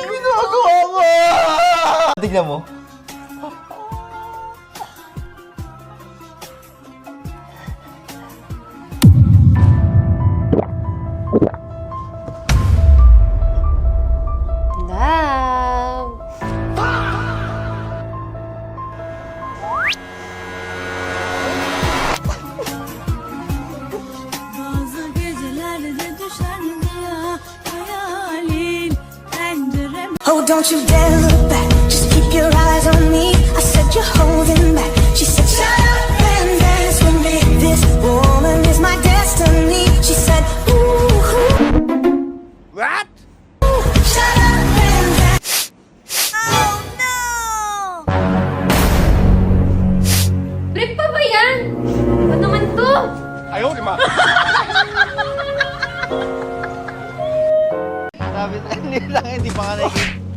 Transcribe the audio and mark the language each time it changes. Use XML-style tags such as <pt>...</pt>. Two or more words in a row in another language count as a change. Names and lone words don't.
<tl>Ginagawa mo! Tignan mo.</tl> <en>Love.</en> <tr>Bazı gecelerde düşen rüya hayalin pencerem.</tr> <en>Oh, don't you dare look back, just keep your eyes on me. I said you're holding back. She said shut up and dance with me. This woman is my destiny. She said ooh, What? shut up and dance. Oh no.</en> <tl>Trip pa ba yan? Ano naman to? Ayaw, di ma. Sabi na, hindi lang, hindi pa nga nakikita.</tl>